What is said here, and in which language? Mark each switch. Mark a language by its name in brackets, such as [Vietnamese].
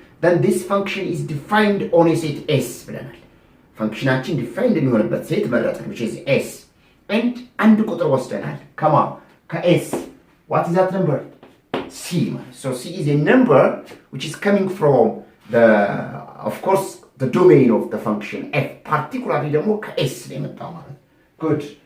[English] Then this function is defined on a set S ብለናል። [Amharic] ፋንክሽናችን ዲፋይንድ የሚሆንበት ሴት መረጥን [English] which is S. [Amharic] and አንድ ቁጥር ወስደናል ከS. [English] what is that number? C. So C is a number which is coming from the, of course, the domain of the function f, particularly [Amharic] ደግሞ ከS ነው የመጣው ማለት። [English] good.